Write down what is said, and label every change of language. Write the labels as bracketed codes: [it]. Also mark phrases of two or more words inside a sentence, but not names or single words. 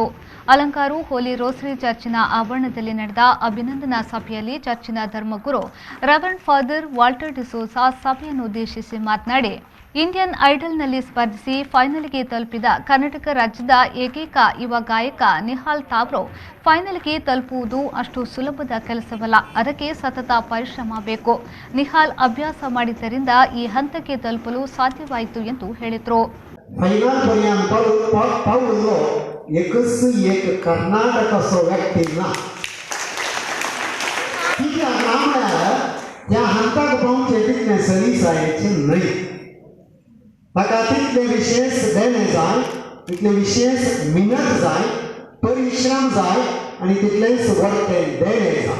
[kn] ಅಲಂಕಾರು ಹೋಲಿ ರೋಸರಿ ಚರ್ಚಿನ ಆವರಣದಲ್ಲಿ ನಡೆದ ಅಭಿನಂದನಾ ಸಭೆಯಲ್ಲಿ ಚರ್ಚಿನ ಧರ್ಮಗುರು ರೆವರೆಂಡ್ ಫಾದರ್ ವಾಲ್ಟರ್ ಡಿಸೋಜಾ ಸಭೆಯನ್ನು ಉದ್ದೇಶಿಸಿ ಮಾತನಾಡಿ, ಇಂಡಿಯನ್ ಐಡಲ್ನಲ್ಲಿ ಸ್ಪರ್ಧಿಸಿ ಫೈನಲ್ಗೆ ತಲುಪಿದ ಕರ್ನಾಟಕ ರಾಜ್ಯದ ಏಕೈಕ ಯುವ ಗಾಯಕ ನಿಹಾಲ್ ತಾವ್ರೂ ಫೈನಲ್ಗೆ ತಲುಪುವುದು ಅಷ್ಟು ಸುಲಭದ ಕೆಲಸವಲ್ಲ. ಅದಕ್ಕೆ ಸತತ ಪರಿಶ್ರಮ ಬೇಕು. ನಿಹಾಲ್ ಅಭ್ಯಾಸ ಮಾಡಿದ್ದರಿಂದ ಈ ಹಂತಕ್ಕೆ ತಲುಪಲು ಸಾಧ್ಯವಾಯಿತು ಎಂದು ಹೇಳಿದರು. [kok] तिथले विशेष देणे जाय, तिथले विशेष मिनट जाय, परिश्रम जाय आणि तिथलेच वर्ते देणे जाय.